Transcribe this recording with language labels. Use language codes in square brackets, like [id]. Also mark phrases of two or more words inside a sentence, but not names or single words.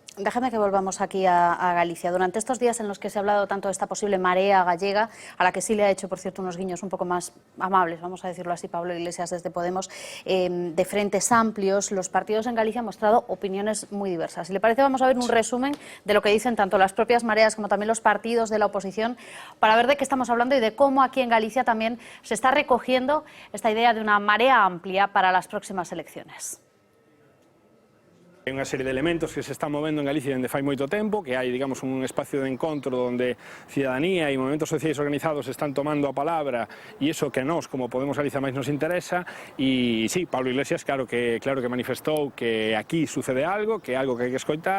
[es] Déjame que volvamos aquí a Galicia. Durante estos días en los que se ha hablado tanto de esta posible marea gallega, a la que sí le ha hecho, por cierto, unos guiños un poco más amables, vamos a decirlo así, Pablo Iglesias desde Podemos, de frentes amplios, los partidos en Galicia han mostrado opiniones muy diversas. Si le parece, vamos a ver un resumen de lo que dicen tanto las propias mareas como también los partidos de la oposición, para ver de qué estamos hablando y de cómo aquí en Galicia también se está recogiendo esta idea de una marea amplia para las próximas elecciones. [gl] Hai unha serie de elementos que se están movendo en Galicia dende fai moito tempo, que hai, digamos, un espacio de encontro onde cidadanía e movimentos sociais organizados están tomando a palabra e iso que a nós, como Podemos Galicia, máis nos interesa. E sí, Pablo Iglesias claro que manifestou que aquí sucede algo, que é algo que hai que escoitar.